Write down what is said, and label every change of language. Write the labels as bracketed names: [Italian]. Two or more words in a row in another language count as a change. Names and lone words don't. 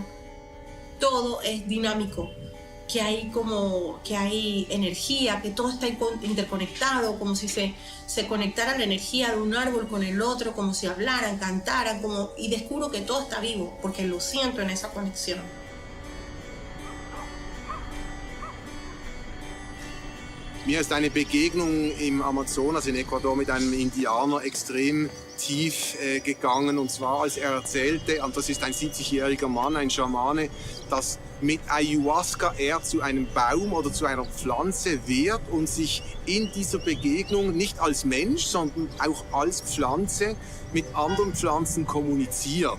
[Spanish] Todo es dinámico, que hay energía, que todo está interconectado, como si se conectara la energía de un árbol con el otro, como si hablaran, cantaran, y descubro que todo está vivo, porque lo siento en esa conexión. [German] Mir ist eine Begegnung im Amazonas in Ecuador mit einem Indianer extrem tief gegangen. Und zwar, als er erzählte, und das ist ein 70-jähriger Mann, ein Schamane, dass mit Ayahuasca er zu einem Baum oder zu einer Pflanze wird und sich in dieser Begegnung nicht als Mensch, sondern auch als Pflanze mit anderen Pflanzen kommuniziert.